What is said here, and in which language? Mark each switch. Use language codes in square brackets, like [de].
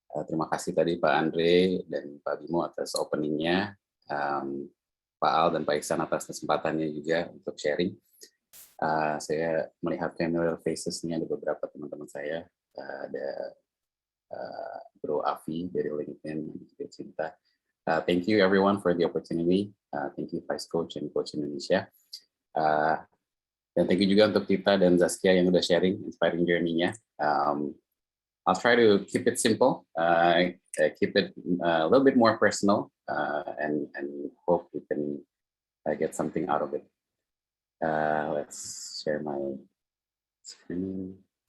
[id] Terima kasih tadi Pak Andre dan Pak Bimo atas openingnya, Pak Al dan Pak Iksan atas kesempatannya juga untuk sharing. Saya melihat familiar faces ini, ada beberapa teman-teman saya, ada Bro Afi dari LinkedIn yang juga cinta. [en] Thank you everyone for the opportunity. Thank you Visecoach and Coaching Indonesia. [id] Dan [en] thank you [id] juga untuk Tita dan Zaskia yang udah sharing inspiring journey-nya. [en] I'll try to keep it simple, keep it a little bit more personal, and hope we can get something out of it. Let's share my screen.